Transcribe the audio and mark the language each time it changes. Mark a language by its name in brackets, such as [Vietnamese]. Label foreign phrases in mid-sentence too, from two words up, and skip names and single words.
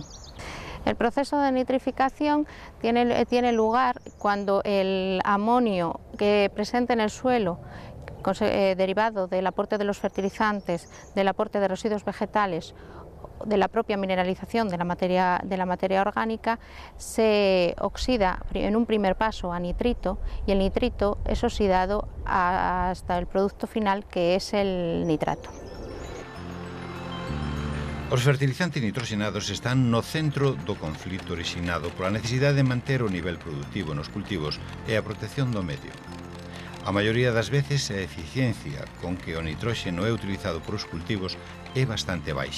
[Spanish] El proceso de nitrificación tiene lugar cuando el amonio que presente en el suelo, derivado del aporte de los fertilizantes, del aporte de residuos vegetales, de la propia mineralización de la materia orgánica, se oxida en un primer paso a nitrito, y el nitrito es oxidado hasta el producto final, que es el nitrato. [Galician] Os fertilizantes nitroxenados están no centro do conflito orixinado pola necesidade de manter o nivel productivo nos cultivos e a protección do medio. A maioría das veces a eficiencia con que o nitróxeno é utilizado por os cultivos é bastante baixa.